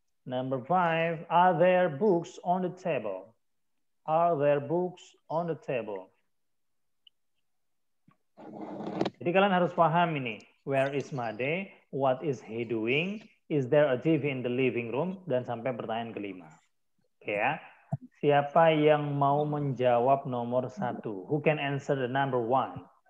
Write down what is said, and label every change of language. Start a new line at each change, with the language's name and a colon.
English: Number 5, are there books on the table? Are there books on the table?
Indonesian: Jadi kalian harus paham ini.
English: Where is Made? What is he doing? Is there a TV in the living room?
Indonesian: Dan sampai pertanyaan kelima. Oke ya. Siapa yang mau menjawab nomor 1?
English: Who can answer the number 1?